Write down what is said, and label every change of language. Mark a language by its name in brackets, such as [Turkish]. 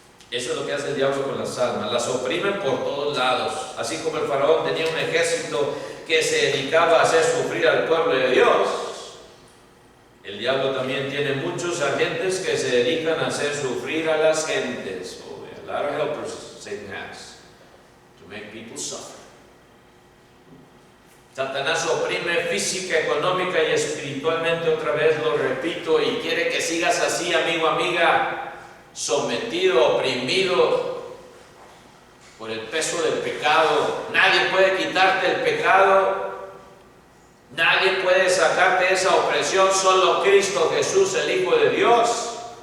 [Spanish] Eso es lo que hace el diablo con las almas. Las oprimen por todos lados. Así como el faraón tenía un ejército que se dedicaba a hacer sufrir al pueblo de Dios, el diablo también tiene muchos agentes que se dedican a hacer sufrir a las gentes. [English] A lot of helpers Satan has to make people suffer. [Spanish] Satanás oprime física, económica y espiritualmente, otra vez lo repito, y quiere que sigas así, amigo, amiga, sometido, oprimido por el peso del pecado. Nadie puede quitarte el pecado, nadie puede sacarte de esa opresión, solo Cristo Jesús, el Hijo de Dios.